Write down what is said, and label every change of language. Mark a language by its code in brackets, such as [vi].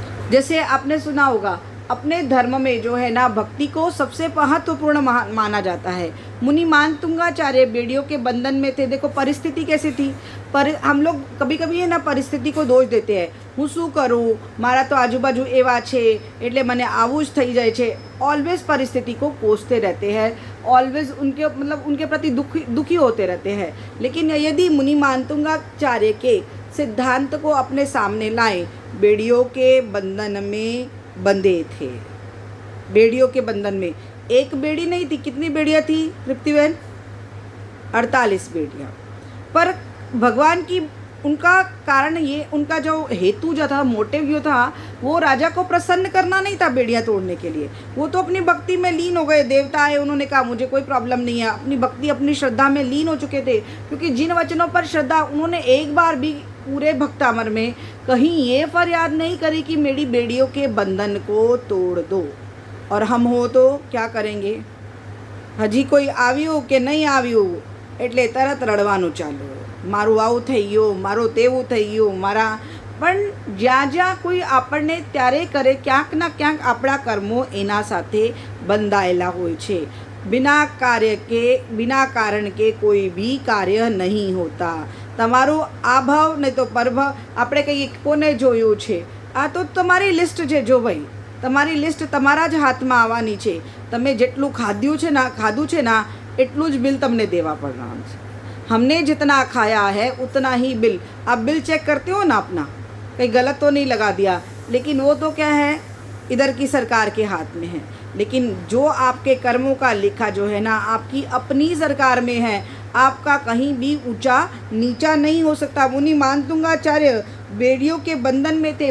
[hi] जैसे आपने सुना होगा, अपने धर्म में जो है ना भक्ति को सबसे महत्वपूर्ण माना जाता है। मुनि मानतुंगाचार्य बेड़ियों के बंधन में थे। देखो परिस्थिति कैसी थी, पर हम लोग कभी कभी है ना परिस्थिति को दोष देते हैं। [gu] હું શું કરું, મારા તો આજુબાજુ એવા છે એટલે મને આવું જ થઈ જાય છે। [hi] ऑलवेज परिस्थिति को कोसते रहते हैं, ऑलवेज उनके मतलब उनके प्रति दुखी होते रहते हैं। लेकिन यदि मुनि मानतुंगाचार्य के सिद्धांत को अपने सामने लाएं, बेड़ियों के बंधन में बंधे थे। बेड़ियों के बंधन में एक बेड़ी नहीं थी, कितनी बेड़ियाँ थी तृप्तिबेन? 48 बेड़ियाँ। पर भगवान की उनका कारण ये, उनका जो हेतु जो था, मोटिव जो था, वो राजा को प्रसन्न करना नहीं था बेड़ियाँ तोड़ने के लिए। वो तो अपनी भक्ति में लीन हो गए। देवता आए, उन्होंने कहा मुझे कोई प्रॉब्लम नहीं है, अपनी भक्ति अपनी श्रद्धा में लीन हो चुके थे। क्योंकि जिन वचनों पर श्रद्धा, उन्होंने एक बार भी पूरे भक्तामर में कहीं ये फरियाद नहीं करी कि मेरी बेड़ियों के बंधन को तोड़ दो। और हम हो तो क्या करेंगे? [gu] हजी कोई આવ્યું કે નહીં આવ્યું એટલે તરત રડવાનું ચાલુ, મારું આવું થઈ ગયું, મારું તેવું થઈ ગયું, મારા। પણ જ્યાં જ્યાં કોઈ આપણને ત્યારે કરે, ક્યાંક ના ક્યાંક આપણા કર્મો એના સાથે બંધાયેલા હોય છે। [hi] बिना कारण के कोई भी कार्य नहीं होता। [gu] તમારું આભાવ નહીં તો પરભાવ, આપણે કહીએ કોને જોયું છે, આ તો તમારી લિસ્ટ છે। જો ભાઈ તમારી લિસ્ટ તમારા જ હાથમાં આવવાની છે। તમે જેટલું ખાધું છે ના એટલું જ બિલ તમને દેવા પડવાનું છે। [hi] हमने जितना खाया है उतना ही बिल। आप बिल चेक करते हो ना अपना, कहीं गलत तो नहीं लगा दिया। लेकिन वो तो क्या है, इधर की सरकार के हाथ में है। लेकिन जो आपके कर्मों का लेखा जो है ना, आपकी अपनी सरकार में है। आपका कहीं भी ऊंचा नीचा नहीं हो सकता। मुनि मानतुंगाचार्य बेड़ियों के बंधन में थे।